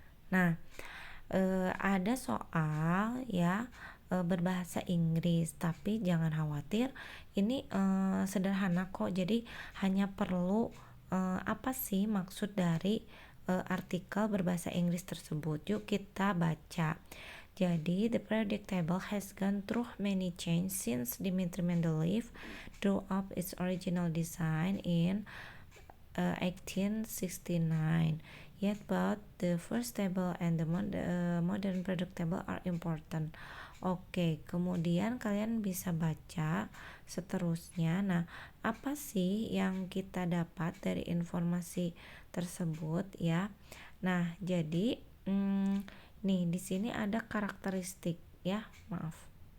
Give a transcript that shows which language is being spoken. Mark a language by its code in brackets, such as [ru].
[id] Nah, ada soal ya, berbahasa Inggris, tapi jangan khawatir, ini sederhana kok. Jadi hanya perlu apa sih maksud dari artikel berbahasa Inggris tersebut. Yuk kita baca. [en] Jadi, the periodic table has gone through many changes since Dmitri Mendeleev drew up its original design in 1869. Yet both the first table and the modern product table are important. [id] Oke, kemudian kalian bisa baca seterusnya. Nah, apa sih yang kita dapat dari informasi tersebut ya? Nah, jadi nih di sini ada karakteristik ya, maaf.